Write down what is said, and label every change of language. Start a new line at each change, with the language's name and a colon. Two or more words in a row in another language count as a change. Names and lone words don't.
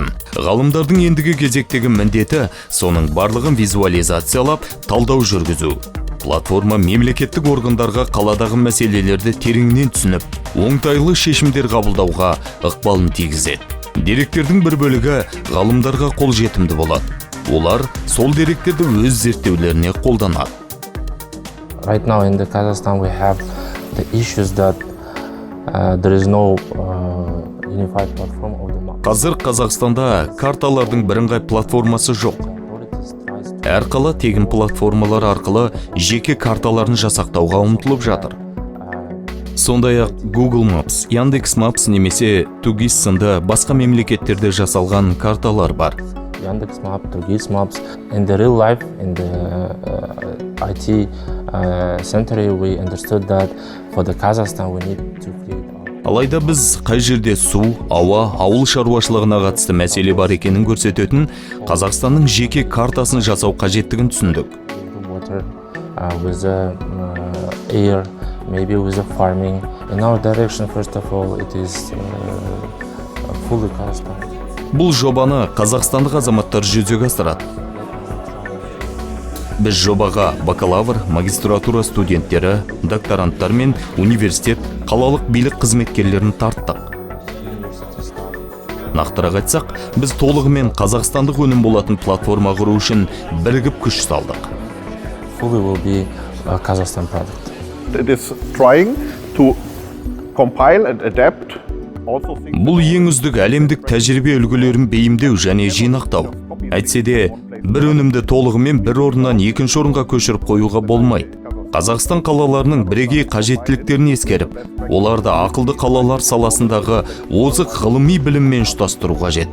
Kazakh: Ғалымдардың ендігі кезектегі міндеті соның барлығын визуализациялап, талдау жүргізу. Платформа мемлекеттік органдарға қаладағы мәселелерді тереңнен түсініп, оңтайлы шешімдер қабылдауға ықпалын тигізеді. Деректердің бір бөлігі ғалымдарға қолжетімді болады. Олар сол деректерді өз зерттеулеріне қолданады.
English: Right now in the Kazakhstan we have the issues that there is no unified platform of the map.
Kazakh: Қазір Қазақстанда карталардың бірыңғай платформасы жоқ. Әр қала тегін платформалар арқылы жеке карталарын жасақтауға ұмтылып жатыр. Сондай-ақ Google Maps, Яндекс Maps немесе Тугис сынды басқа мемлекеттерде жасалған карталар бар.
English: Yandex Map, Turgis Maps. In the real life, in the IT century, we understood that for the Kazakhstan we need to create.
Kazakh: Алайда біз қай жерде су, ауа, ауыл шаруашылығына қатысты мәселе бар екенін көрсететін Қазақстанның жеке картасын жасау қажеттігін түсіндік.
English: Water, with air, maybe with farming. In our direction, first of all, it is fully Kazakhstan.
Kazakh: Бұл жобаны қазақстандық азаматтар жүзеге асырады. Біз жобаға бакалавр, магистратура студенттері, докторанттар мен университет, қалалық билік қызметкерлерін тарттық. Нақтырақ айтсақ, біз толығымен қазақстандық өнім болатын платформа құру үшін бірігіп күш салдық.
English: Fully will be a Kazakhstan product. It is trying to compile and adapt.
Kazakh: Бұл ең үздік әлемдік тәжірибе үлгілерін бейімдеу және жинақтау. Әйтсе де, бір өнімді толығымен бір орыннан екінші орынға көшіріп қоюға болмайды. Қазақстан қалаларының бірегей қажеттіліктерін ескеріп, оларды ақылды қалалар саласындағы озық ғылыми біліммен ұштастыру қажет.